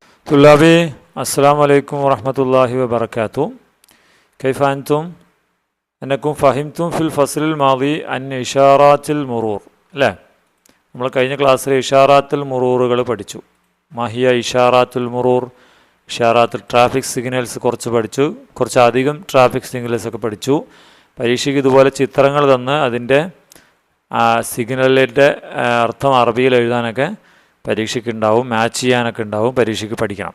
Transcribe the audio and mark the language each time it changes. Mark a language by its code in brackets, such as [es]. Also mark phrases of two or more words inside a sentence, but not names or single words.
[ar] طلابي السلام عليكم ورحمة الله وبركاته. كيف أنتم؟ أنكم فهمتم في الفصل الماضي عن إشارات المرور. [ml] لا നമ്മൾ കഴിഞ്ഞ ക്ലാസ്സിൽ [ar] إشارات المرور [ml] പഠിച്ചു. [ar] ما هي إشارات المرور, [ml] ഇഷാറാത്തുൽ [en] traffic signals [ml] കുറച്ച് പഠിച്ചു, കുറച്ചധികം [en] traffic signals [ml] ഒക്കെ പഠിച്ചു. പരീക്ഷയ്ക്ക് ഇതുപോലെ ചിത്രങ്ങൾ തന്ന് അതിൻ്റെ സിഗ്നലിൻ്റെ അർത്ഥം അറബിയിൽ എഴുതാനൊക്കെ പരീക്ഷയ്ക്ക് ഉണ്ടാവും, മാച്ച് ചെയ്യാനൊക്കെ ഉണ്ടാവും, പരീക്ഷയ്ക്ക് പഠിക്കണം.